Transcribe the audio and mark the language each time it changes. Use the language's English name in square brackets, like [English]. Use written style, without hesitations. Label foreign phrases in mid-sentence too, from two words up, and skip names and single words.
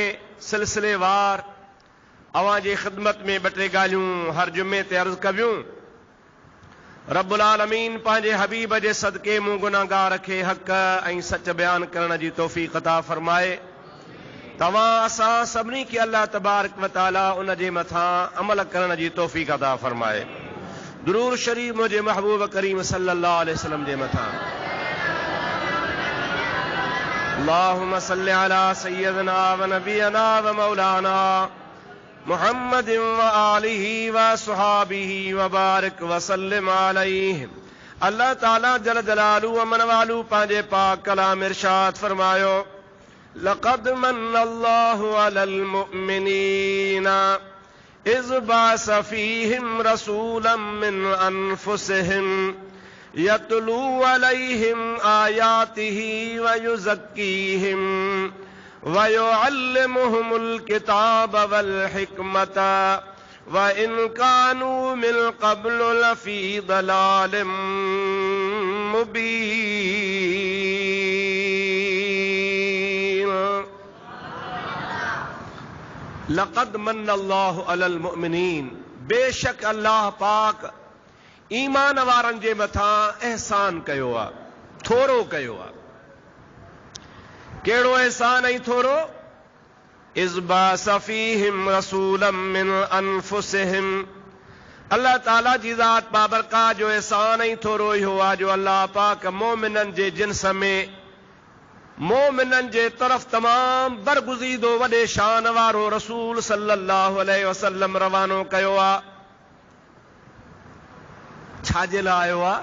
[Sindhi] सिलसिलेवार अवां जे ख़िदमत में ॿ टे ॻाल्हियूं हर जुमे ते अर्ज़ कबियूं [Arabic] رب العالمين [Sindhi] पंहिंजे हबीब जे सदके मूं गुनाहगार खे हक़ ऐं सच बयान करण जी तौफ़ीक़ अता फरमाए तवां असां सभिनी खे [Arabic] الله تبارك وتعالى [Sindhi] उन जे मथां अमल करण जी तौफ़ीक़ अता फरमाए दुरूद शरीफ़ मुंहिंजे महबूब करीम [Arabic] صلى الله عليه وسلم [Sindhi] जे मथां [Arabic] اللهم صل على سيدنا ونبينا ومولانا محمد وآله وصحبه وبارك وسلم عليه الله تعالى جل جلاله وعم نواله [Sindhi] पंहिंजे पाक कलाम इरशाद फरमायो [Arabic] لقد من الله على المؤمنين إذ بعث فيهم رسولا من أنفسهم يتلو عليهم آياته ويزكيهم ويعلمهم الكتاب والحكمة وإن كانوا من قبل لفي ضلال مبين. لقد من الله على المؤمنين, [Sindhi] बेशक अल्लाह पाक ईमान वारनि जे मथां एहसान कयो आहे, थोरो कयो आहे। कहिड़ो एहसान ऐं थोरो? [Arabic] إذ بعث فيهم رسولا من أنفسهم, [Sindhi] अल्लाह ताला जी ज़ात बाबरकात जो एहसान ऐं थोरो इहो आहे जो अल्लाह पाक मोमिननि जे जिन्स में मोमिननि जे तरफ़ तमाम बरगुज़ीदो वॾे शान वारो रसूल [Arabic] صلى الله عليه وسلم [Sindhi] रवानो कयो आहे। छाजे लाइ आयो आहे?